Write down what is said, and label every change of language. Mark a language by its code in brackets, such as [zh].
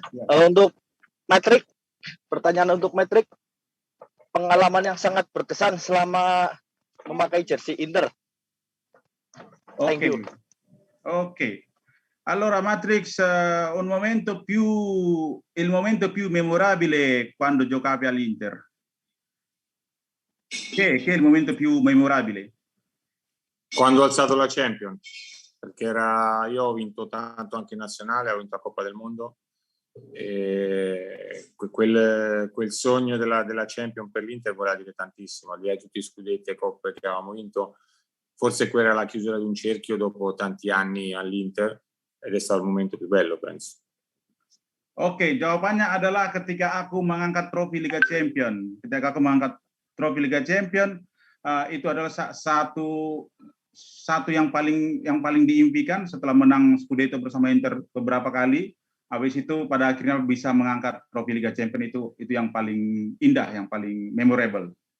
[id] Untuk Metrik, pertanyaan untuk Metrik, pengalaman yang sangat berkesan selama memakai jersey Inter. [en] Thank you. Ok. [it] Allora Matrix, il momento più memorabile quando giocavi all'Inter. Che è il momento più memorabile? Quando ho alzato la Champions, perché io ho vinto tanto anche in nazionale, ho vinto la Coppa del Mondo, e quel sogno della Champions per l'Inter voleva dire tantissimo, al di là di tutti i scudetti e coppe che avevamo vinto. Forse quella era la chiusura di un cerchio dopo tanti anni all'Inter ed è stato il momento più bello, penso. [id] Oke, jawabannya adalah ketika aku mengangkat trofi Liga Champion. Ketika aku mengangkat trofi Liga Champion, itu adalah satu yang paling diimpikan setelah menang Scudetto bersama Inter beberapa kali. Habis itu pada akhirnya bisa mengangkat trofi Liga Champion, itu yang paling indah, yang paling memorable.